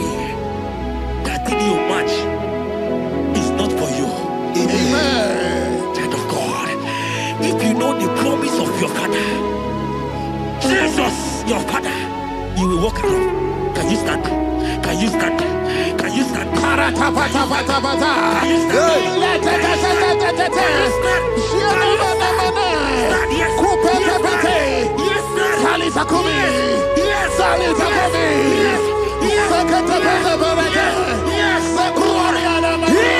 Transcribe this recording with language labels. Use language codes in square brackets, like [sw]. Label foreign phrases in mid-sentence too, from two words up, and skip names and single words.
[en] That thing you match is not for you. Amen. Child of God. If you know the promise of your father, Jesus, your father, you will walk around. Can you stand? Can you stand? Can you stand? Parata pata pata pata. Can you stand? Can you stand? Yes. Coupe Yes, pepete. yes, sir. Salisa kumi. Yes, Salisa kumi. yes, yes, Sekete pete pete. yes. Sekuariana mama.